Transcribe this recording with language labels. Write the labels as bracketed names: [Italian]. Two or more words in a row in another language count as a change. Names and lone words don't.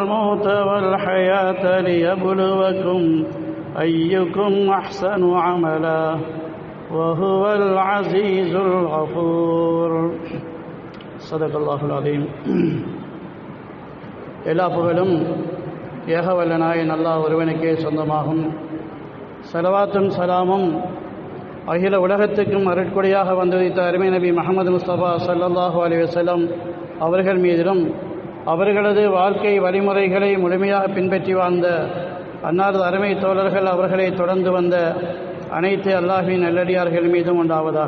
[Arabic] والموت والحياة ليبلوكم أيكم أحسن عملا وهو العزيز الغفور. صدق الله العظيم. [Tamil] எல்லா புகழும் ஏகவல்ல நாயன் அல்லாஹ் ஒருவனுக்கே சொந்தமாகும். ஸலவாத்தும் சலாமும் அகில உலகத்துக்கும் அருட்கொடையாக வந்துவித்த அருமை நபி முஹம்மது முஸ்தபா [Arabic] صلى الله عليه وسلم [Tamil] அவர்கள் மீதிலும் அவர்களது வாழ்க்கை வழிமுறைகளை முழுமையாக பின்பற்றி வாழ்ந்த அன்னாரது அருமை தோழர்கள் அவர்களை தொடர்ந்து வந்த அனைத்து அல்லாஹ்வின் நல்லடியார்கள் மீதும் உண்டாவதாக.